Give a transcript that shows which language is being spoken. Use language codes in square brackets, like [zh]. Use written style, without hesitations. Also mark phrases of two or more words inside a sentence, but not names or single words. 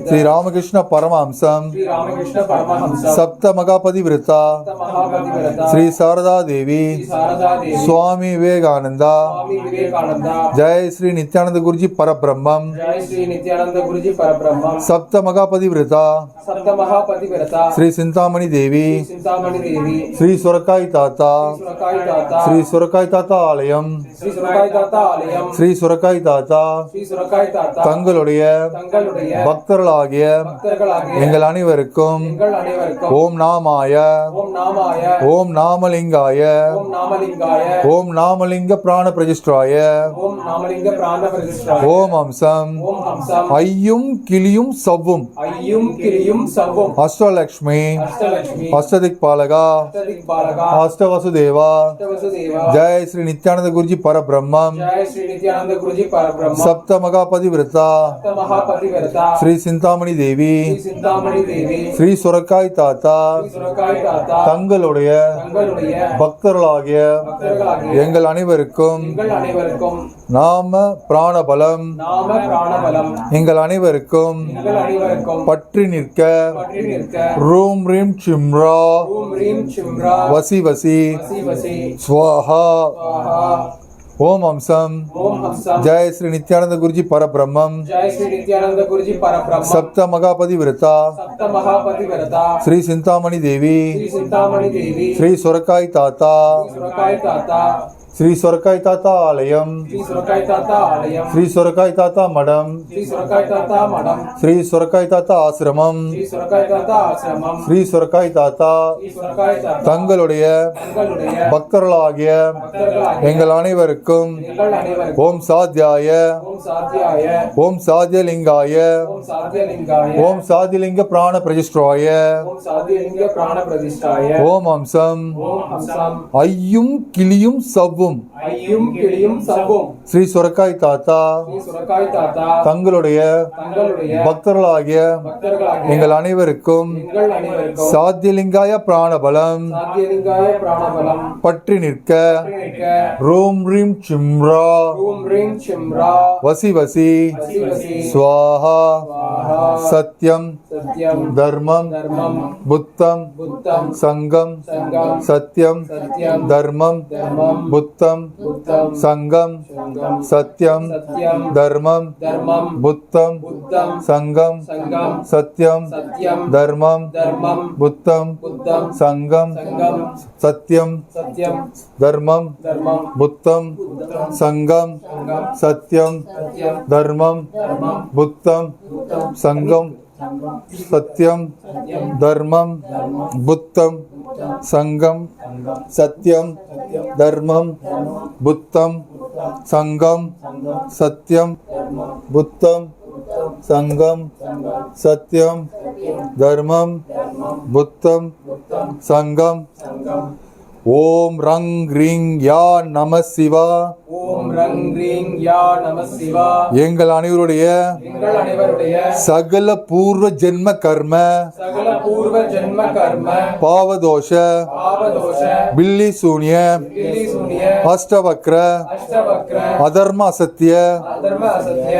[ta] ஸ்ரீ ராமகிருஷ்ண பரமஹம்சம் ஸ்ரீ ராமகிருஷ்ண பரமஹம்ச சப்த மகாபதிவிரதா மகாபதிவிரதா ஸ்ரீ சாரதா தேவி ஸ்ரீ சாரதா தேவி சுவாமி விவேகானந்தா சுவாமி விவேகானந்தா ஜெய் ஸ்ரீ நித்யானந்த குருஜி பரபிரம்மம் ஜெய் ஸ்ரீ நித்யானந்த குருஜி பரபிரம்ம சப்த மகாபதிவிரதா सप्तमहापतिव्रता श्री चिंतामणि देवी चिंतामणि देवी श्री सुरकाई ताता सुरकाई दाता श्री सुरकाई ताता ஆலயம் श्री सुरकाई दाता आलयम ஸ்ரீ சுரக்காய் தாத்தா श्री सुरकाई दाता தங்களுடைய தங்களுடைய பக்தர்களாகிய பக்தர்களாகிய எங்கள் அனைவருக்கும் எங்கள் அனைவருக்கும் [sa] ओम् नामाय ओम् नामाय ओम् नामलिङ्गाय ओम् नामलिङ्गाय ओम् नामलिङ्ग प्राण प्रतिष्ठाय ओम् नामलिङ्ग प्राण प्रतिष्ठाय ओम् अंशम् ओम् हंसम् ऐं क्लीं सौं ऐं क्रीं सौं அஷ்டலக்ஷ்மி அஷ்டலட்சுமி அஷ்டதிக்பாலகா अष्टदिक्पालका அஷ்டவசுதேவா अष्टवसुदेवा ஜெய ஸ்ரீ நித்யானந்த குருஜி பரபிரம்மம் जय श्री नित्यानंद गुरुजी परब्रह्म சப்த மகாபதி விரதா महापतिव्रता ஸ்ரீ சிந்தாமணி தேவி श्री चिंतामणि देवी ஸ்ரீ சுரக்காய் தாத்தா श्री सुरकाई दाता [ta] தங்களுடைய தங்களுடைய பக்தர்களாகிய பக்தர்களாகிய எங்கள் அனைவருக்கும் எங்கள் அனைவருக்கும் [sa] नाम प्राणबलम् नाम प्राणबलम् [ta] எங்கள் அனைவருக்கும் எங்கள் அனைவருக்கும் பற்றி நிற்க பற்றி நிற்க [sa] रूं रीं सिम्रा ओं रीं सिम्रा वशि वशि वशि वशि ஸ்வாஹா स्वाहा ओम् अंशम् ओम हंसम [ta] ஜெய ஸ்ரீ நித்யானந்த குருஜி பரபிரம்மம் जय श्री नित्यानंद गुरुजी परब्रह्म சப்த மகாபதி விரதா सप्त महापतिव्रता ஸ்ரீ சிந்தாமணி தேவி श्री चिंतामणि देवी ஸ்ரீ சுரக்காய் தாத்தா श्री सुरकाई दाता ஸ்ரீ சுரக்காய் தாத்தா ஆலயம் श्री सुरकाई दाता आलयम ஸ்ரீ சுரக்காய் தாத்தா மடம் श्री सुरकाई दाता मठम ஸ்ரீ சுரக்காய் தாத்தா ஆசிரமம் श्री सुरकाई दाता आश्रमम ஸ்ரீ சுரக்காய் தாத்தா श्री सुरकाई दाता தங்களுடைய தங்களுடைய பக்தர்களாகிய பக்தர்களாகிய எங்கள் அனைவருக்கும் எங்கள் அனைவருக்கும் [sa] ओम् साध्याय ओम् साध्याय ओम् साध्यलिङ्गाय ओम् साध्यलिङ्गाय ओम् साध्यलिङ्ग प्राण प्रतिष्ठाय ओम् साध्यलिङ्ग प्राण प्रतिष्ठाय ओम् अंशम् ओम् हंसम् ऐं क्लीं सौं ऐं क्लीं सौं [ta] ஸ்ரீ சுரக்காய் தாத்தா ஸ்ரீ சுரக்காய் தாத்தா தங்களுடைய தங்களுடைய பக்தர்களாகிய பக்தர்களாகிய எங்கள் அனைவருக்கும் எங்கள் அனைவருக்கும் [sa] साध्यलिङ्गाय प्राणबलम् साध्यलिङ्गाय प्राणबलम् [ta] பற்றி நிற்க நிற்க [sa] रूं रीं सिम्रा ओं रीं सिम्रा वशि वशि वशि वशि ஸ்வாஹா स्वाहा சத்யம் सत्यम தர்மம் धर्मम புத்தம் बुद्धम சங்கம் संगम சத்யம் सत्यम தர்மம் धर्मम புத்தம் बुद्धम சங்கம் संगम சத்யம் सत्यम தர்மம் धर्मम புத்தம் बुद्धम சங்கம் संगम சத்யம் सत्यम தர்மம் धर्मम புத்தம் बुद्धम சங்கம் संगम சத்யம் सत्यम தர்மம் धर्मम बुद्धम् संघम् संगम சத்யம் सत्यम தர்மம் धर्मम बुद्धम् संघम् सत्यम् धर्मम् बुद्धम् संघम् सत्यम् धर्मम् बुद्धम् संघम् सत्यम् बुद्धम् संघम् सत्यम् धर्मम् बुद्धम् संघम् ओम् रं रीं या नम शिवा ओम रंग रीं या नमः शिवा [ta] எங்கள் அனைவருடைய எங்கள் அனைவருடைய சகல பூர்வ ஜென்ம கர்ம சகல பூர்வ ஜென்ம கர்ம பாவதோஷ பாவதோஷ பில்லி சூனிய பில்லி சூனிய அஷ்டவக்ர அஷ்டவக்ர அதர்ம அசத்திய அதர்ம அசத்ய